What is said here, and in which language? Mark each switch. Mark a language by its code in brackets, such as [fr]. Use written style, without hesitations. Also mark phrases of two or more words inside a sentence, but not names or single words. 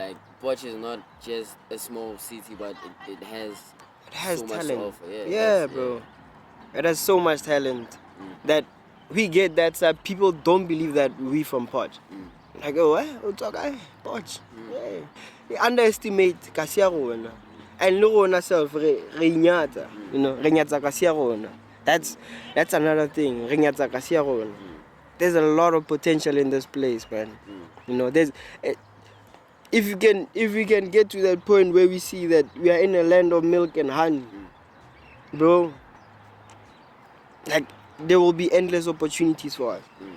[en] Like, Porsche is not just a small city, but it has so talent. Much to offer. Bro. It has so much talent that we get that side. People don't believe that we from Potch. Like, oh, Potch. Yeah. They underestimate [tn] Kasia rona. [en] And no one self [tn] re inyatsa Kasia rona. [en] That's another thing. [tn] Rinyatsa Kasia rona. [en] There's a lot of potential in this place, man. There's if we can get to that point where we see that we are in a land of milk and honey, bro, like, there will be endless opportunities for us.